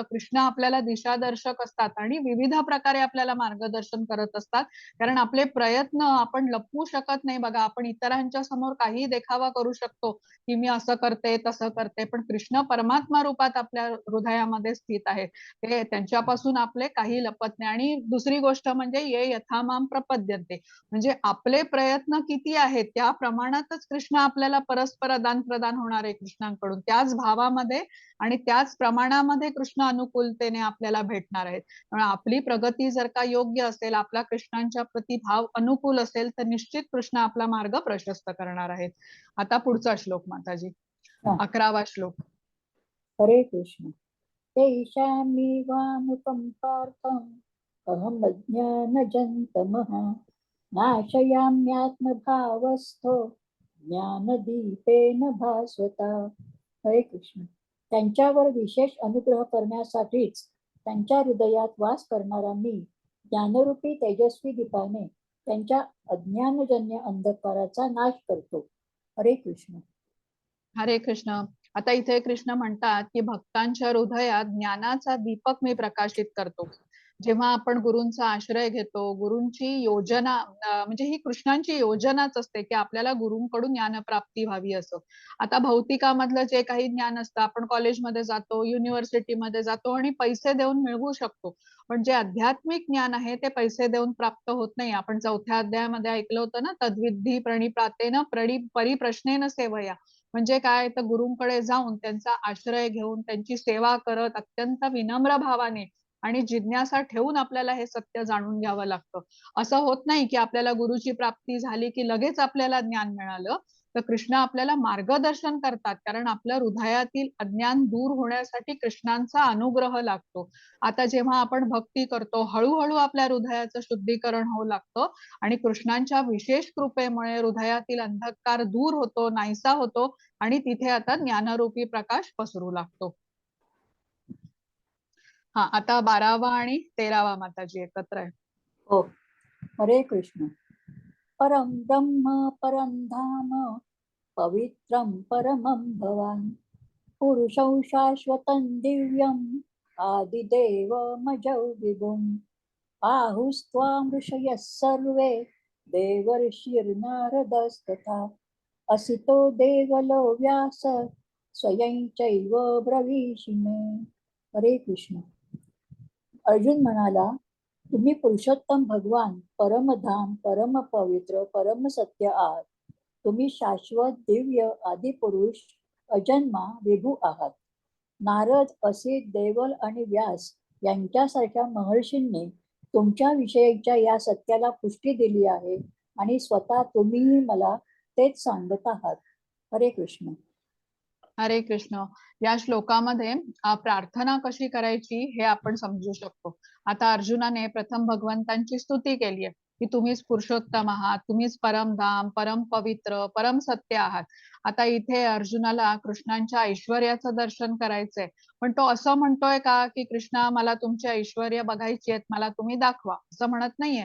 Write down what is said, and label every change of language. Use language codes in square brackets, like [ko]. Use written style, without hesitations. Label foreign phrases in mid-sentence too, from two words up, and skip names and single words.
[mr] कृष्ण आपल्याला दिशादर्शक असतात आणि विविध प्रकारे आपल्याला मार्गदर्शन करत असतात. कारण आपले प्रयत्न आपण लपवू शकत नाही. बघा, आपण इतरांच्या समोर काही देखावा करू शकतो की मी असं करते तसं करते, पण कृष्ण परमात्मा रूपात आपल्या हृदयामध्ये स्थित आहे. ते त्यांच्यापासून आपले काही लपत नाही. आणि दुसरी गोष्ट म्हणजे [sa] ये यथा माम प्रपद्यन्ते [mr] म्हणजे आपले प्रयत्न किती आहेत त्या प्रमाणातच कृष्ण आपल्याला परस्पर दान प्रदान होणार आहे कृष्णांकडून. त्याच भावामध्ये आणि त्याच प्रमाणामध्ये कृष्ण अनुकूलतेने आपल्याला भेटणार आहेत. त्यामुळे आपली प्रगती जर का योग्य असेल, आपला कृष्णांच्या प्रति भाव अनुकूल असेल, तर निश्चित कृष्ण आपला मार्ग प्रशस्त करणार आहेत. आता पुढचा श्लोक माताजी, हा. 11वा श्लोक. हरे कृष्ण. [sa] तेषामीवानुकम्पार्थम् अहमज्ञानजन्तमः नाशयाम्यात्मभावस्थो ज्ञानदीपेन भास्वता. [mr] हरे कृष्ण. त्यांच्यावर विशेष अनुग्रह करण्यासाठीच त्यांच्या हृदयात वास करणारा मी ज्ञानरूपी तेजस्वी दीपाने त्यांच्या अज्ञानजन्य अंधकाराचा नाश करतो. हरे कृष्ण. हरे कृष्ण. आता इथे कृष्ण म्हणतात की भक्तांच्या हृदयात ज्ञानाचा दीपक मी प्रकाशित करतो. जेव्हा आपण गुरूंचा आश्रय घेतो, गुरूंची योजना म्हणजे ही कृष्णांची योजनाच असते की आपल्याला गुरूंकडून ज्ञानप्राप्ती व्हावी असं. आता भौतिकामधलं जे काही ज्ञान असतं, आपण कॉलेजमध्ये जातो, युनिव्हर्सिटीमध्ये जातो आणि पैसे देऊन मिळवू शकतो. पण जे आध्यात्मिक ज्ञान आहे ते पैसे देऊन प्राप्त होत नाही. आपण 4थ्या अध्यायामध्ये ऐकलं होतं ना, [sa] तद्विद्धी प्रणिपातेन परिप्रश्नेन सेवया. [mr] म्हणजे काय, तर गुरूंकडे जाऊन त्यांचा आश्रय घेऊन त्यांची सेवा करत अत्यंत विनम्र भावाने आणि जिज्ञासा ठेवून आपल्याला हे सत्य जाणून घ्यावं लागतं. असं होत नाही की आपल्याला गुरुची प्राप्ती झाली की लगेच आपल्याला ज्ञान मिळालं. तर कृष्ण आपल्याला मार्गदर्शन करतात, कारण आपल्या हृदयातील अज्ञान दूर होण्यासाठी कृष्णांचा अनुग्रह लागतो. आता जेव्हा आपण भक्ती करतो, हळूहळू आपल्या हृदयाचं शुद्धीकरण होऊ लागतं आणि कृष्णांच्या विशेष कृपेमुळे हृदयातील अंधकार दूर होतो, नाहीसा होतो आणि तिथे आता ज्ञानरूपी प्रकाश पसरू लागतो. हा, आता 12वा आणि 13वा माताजी एकत्र आहे. हो. हरे कृष्ण. [sa] परम ब्रह्म परम धाम पवित्रं परमं भवान् पुरुषं शाश्वतं दिव्यम् आदिदेवमजौ विभुम् आहुस्त्वां ऋषयः सर्वे देवर्षिर्नारदस्तथा असितो देवलो व्यास स्वयं चैव ब्रवीषि मे. [mr] हरे कृष्ण. अर्जुन म्हणाला, तुम्ही पुरुषोत्तम भगवान, परमधाम, परम पवित्र, परम सत्य आहात. तुम्ही शाश्वत, दिव्य, आदिपुरुष, अजन्मा, विभू आहात. नारद, असित, देवल आणि व्यास यांच्यासारख्या महर्षींनी तुमच्या विषयीच्या या सत्याला पुष्टी दिली आहे आणि स्वतः तुम्हीही मला तेच सांगत आहात. हरे कृष्ण. हरे कृष्ण. या श्लोकामध्ये प्रार्थना कशी करायची हे आपण समजू शकतो. आता अर्जुनाने प्रथम भगवंतांची स्तुती केली आहे की तुम्हीच पुरुषोत्तम आहात, तुम्हीच परमधाम, परम पवित्र, परम सत्य आहात. आता इथे अर्जुनाला कृष्णांच्या ऐश्वर्याचं दर्शन करायचंय, पण तो असं म्हणतोय का की कृष्णा मला तुमचे ऐश्वर्य बघायची आहेत, मला तुम्ही दाखवा, असं म्हणत नाहीये.